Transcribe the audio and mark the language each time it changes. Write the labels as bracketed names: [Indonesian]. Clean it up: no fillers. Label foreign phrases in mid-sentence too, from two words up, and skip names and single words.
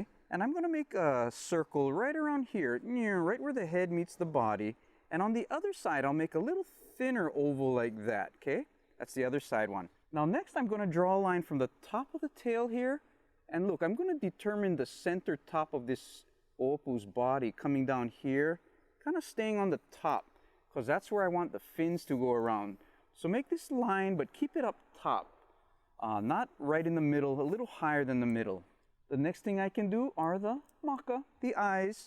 [English] And I'm going to make a circle right around here, right where the head meets the body. And on the other side, I'll make a little thinner oval like that, okay? That's the other side one. Now next, I'm going to draw a line from the top of the tail here. And look, I'm going to determine the center top of this ʻoʻopu's body coming down here, kind of staying on the top, because that's where I want the fins to go around. So make this line, but keep it up top, not right in the middle, a little higher than the middle. The next thing I can do are the maka, the eyes.